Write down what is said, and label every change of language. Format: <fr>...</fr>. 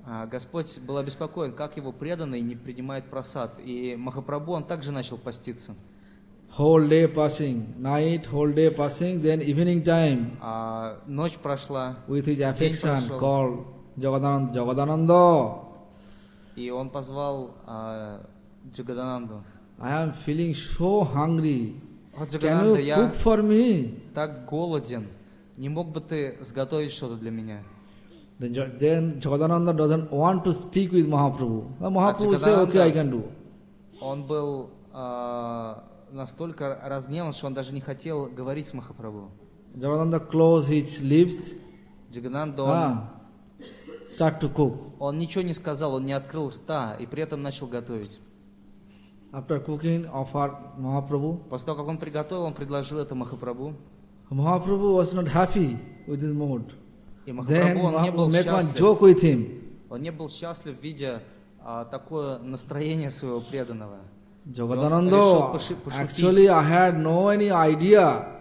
<ru>Господь был обеспокоен, как его преданный не принимает прасад. И Махапрабху он также начал поститься.</ru> <en>Whole day passing, night, whole day passing, then evening time.</en> <ru>Ночь прошла.</ru> <en>With his affection, called Jagadananda, Jagadananda.</en> <ru>И он позвал Джагадананду.</ru> <en>I am feeling so hungry. Can you cook for me?</en> <ru>Так голоден. Не мог бы ты сготовить что-то для меня?</ru> <en>Then Jagadananda doesn't want to speak with Mahaprabhu. Mahaprabhu said, okay, I can do.</en> <ru>Он был настолько разгневан, что он даже не хотел говорить с Махапрабху.</ru> <en>Jagadananda closed his lips. Jagadananda start to cook.</en> <ru>Он ничего не сказал, он не открыл рта и при этом начал готовить.</ru> <en>After cooking, offered Mahaprabhu.</en> <ru>После того, как он приготовил, он предложил это Махапрабху.</ru> <en>Mahaprabhu was not happy with his mood. Then Mahaprabhu made one joke with him.</en> <ru>Он не был счастлив, видя такое настроение своего преданного.</ru> <en>Jagadananda, actually I had no any idea.</en>